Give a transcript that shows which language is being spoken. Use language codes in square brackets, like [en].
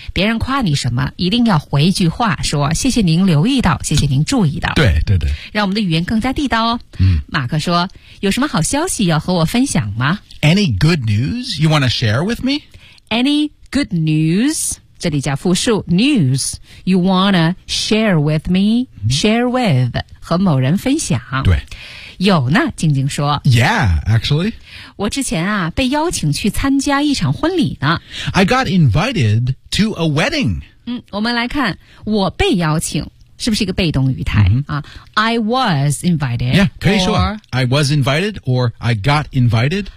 [zh] 别人夸你什么一定要回一句话说谢谢您留意到，谢谢您注意到。对对对。让我们的语言更加地道哦。嗯、马克说有什么好消息要和我分享吗？ [en] Any good news you want to share with me? Any good news? [zh] 这里加复数 [en] news you want to share with me? Share with [zh] 和某人分享。对。有呢，静静说。 [en] Yeah, actually. [zh] 我之前啊，被邀请去参加一场婚礼呢。 [en] I got invited to a wedding. [zh] 我们来看，我被邀请。是不是一个被动语态、mm-hmm. 啊 ？ [en] I was invited. Yeah, [zh] 可以说 [en] I was invited or I got invited.